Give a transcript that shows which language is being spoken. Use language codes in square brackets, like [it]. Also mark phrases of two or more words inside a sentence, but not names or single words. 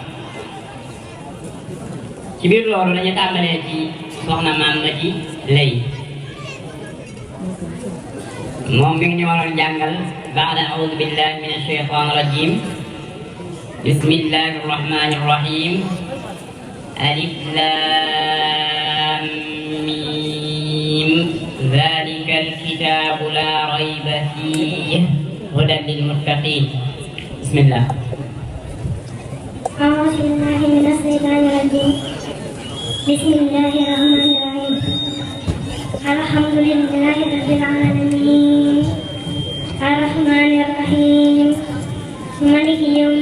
[wo] ci biir loolu dañu tàmbalee ci soxna maam ma ci lay moom mi ngi ñu waroon jàngal [ar] بعد أعوذ بالله من الشيطان الرجيم بسم الله الرحمن الرحيم ألف لام ميم ذلك الكتاب لا ريب فيه هدى للمتقين بسم الله أعوذ بالله من الشيطان الرجيم بسم الله الرحمن الرحيم الحمد لله رب العالمين الرحمن الرحيم مالك يوم